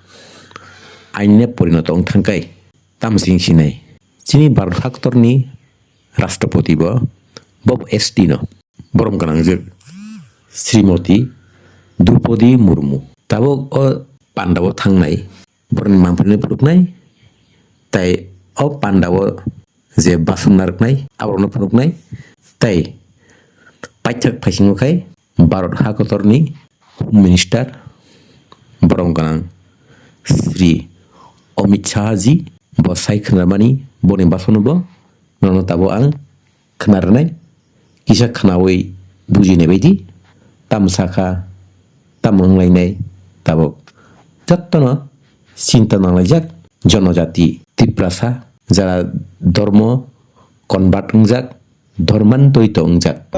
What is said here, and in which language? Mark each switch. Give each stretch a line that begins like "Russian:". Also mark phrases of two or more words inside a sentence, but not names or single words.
Kok Borok: आइनने परिणत थांखाय तामसिं सिनाय चिनि भारत हादरनि राष्ट्रपति बब एसटी न बरम गनांजोर श्रीमती द्रौपदी मुर्मु ताबुक अ पान्डाव थांनाय बरनि मानफोरनि फुरुकनाय ताइ अ पान्डाव जे बासन नारकनाय आबरनो फुरुकनाय ताइ पाइथाक फाइसिङोखाय भारत हादरनि
English: home minister
Kok Borok: बरम गनां श्री अमित शाह जी बसाय खोनामानि बनि बासनबो ननो ताबो आं खोनारनाय किसा खोनावै बुजिनाय बायदि तामसाखा तामुंलायनाय ताबो जत्तनो चिन्ता नांलायजाक जनजाति तिप्रासा जारा धर्म कनभार्ट अंजाक धर्मान्तरित अंजाक